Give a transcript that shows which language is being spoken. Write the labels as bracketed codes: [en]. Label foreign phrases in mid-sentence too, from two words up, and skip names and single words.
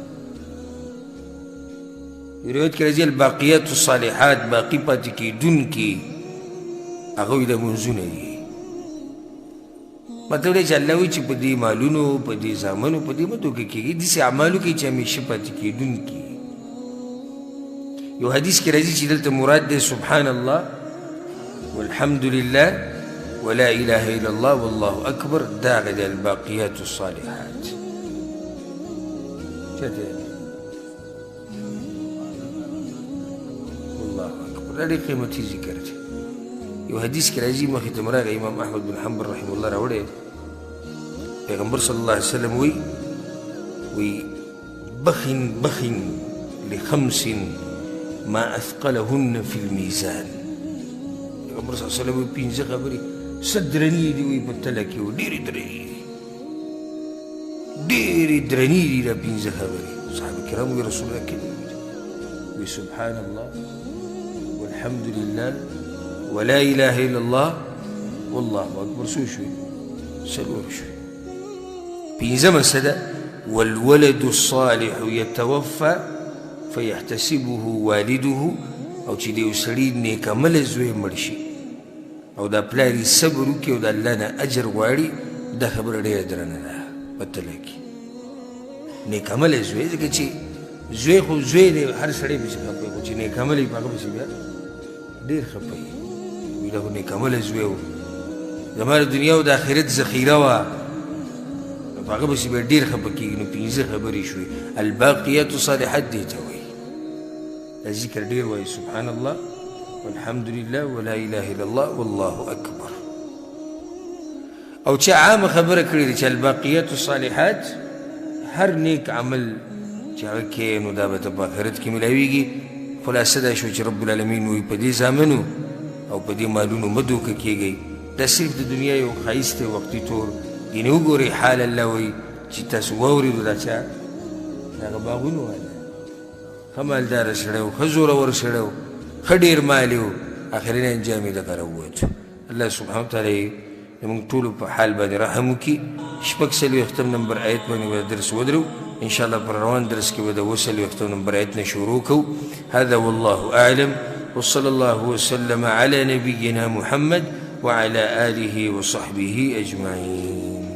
[ps] روایت کې راځي [ar] الباقیات الصالحات، [ps] باقي پاتې کېدونکي هغه وایي دا لمونځونه دي. مطلب دی چې الله وایي چې په دې مالونو په دې زامنو په دې مه دوکه کېږي، داسې اعمالو کوي چې همیشه پاتې کېدونکي. یو حدیث کې راځي چې دلته مراد دی [ar] سبحان الله والحمد لله ولا اله الا الله والله اکبر، [ps] دا هغه دی [ar] الباقیات الصالحات. [ps] چاته [ar] والله اکبر [ps] دا ډېر قیمتي ذکر دی. یو حدیث کې راځي مخې ته مراغه امام احمد بن حنبل [ar] رحمه الله [ps] راوړی، پیغمبر [ar] صلی الله علیه وسلم [ps] وی [ar] بخن لخمس ما اثقلهن في الميزان. [ps] پیغمبر [ar] صلی الله علیه وسلم [ps] وی پنځه خبرې څه درنې دي وی په تله کې، ډېرې درنې دي دا پنځه خبرې. صحابه کرام وی [ar] رسول الله [ps] کې وی [ar] سبحان الله والحمد لله ولا اله الا الله والله اکبر. [ps] څو شوي؟ څلور شوي. پنځمه څه ده؟ [ar] والولد الصالح يتوفى فيحتسبه والده، [ps] او چې د یو سړي نیک عمله زوی مړ شي او دا پلار یې صبر وکړي او د الله نه اجر غواړي، دا خبره ډېره درنه ده په تله کې. نیک عمله زوی، ځکه چې زوی خو زوی دی، هر سړی پسې خفه خو چې نیک عمله وي په هغه پسې بیا ډېر خفه وي. وي دا خو نیک عمله زوی و، زما د دنیا او د آخرت ذخیره وه، نو په هغه پسې بیا ډېر خفه کېږي. نو پنځه خبرې شوې. [ar] الباقیات صالحات [ps] دې ته وایي. دا ذکر ډېر وایي [ar] سبحان الله والحمد لله ولا اله الا الله والله اکبر. [ps] او چې عامه خبره کړې ده چې [ar] الباقیات الصالحات [ps] هر نیک عمل چې هغه کوې نو دا به ته په آخرت کې میلاویږي. خلاصه دا شو چې [ar] رب العالمین [ps] وایي په دې زامنو او په دې مالونو مه دوکه کېږئ، دا صرف د دنیا یو ښایست دی وقتي طور. یعنې وګورئ حال الله وایي چې تاسو واورېدو دا چا د هغه باغونو والا ښه مالداره سړی و، ښه زورور سړی و، ښه ډېر مال یې و، اخرین انجام یې دغه راووتو. [ar] الله سبحانه وتعالی [ps] زموږ ټولو په حال باندې رحم وکړي. شپږ څلوېښتم نمبر آیت باندې به درس ودرو [ar] انشاءالله. [ps] پر روان درس کې به د اووه څلوېښتم نمبر آیت نه شروع کوو. [ar] هذا والله أعلم وصلى الله وسلم على نبينا محمد وعلى آله وصحبه أجمعين.